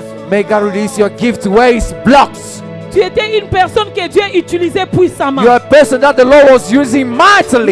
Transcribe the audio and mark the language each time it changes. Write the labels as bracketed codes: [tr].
[en] May God release your gift where it's blocked. [fr] Tu étais une personne que Dieu utilisait puissamment. [en] You are a person that the Lord was using mightily.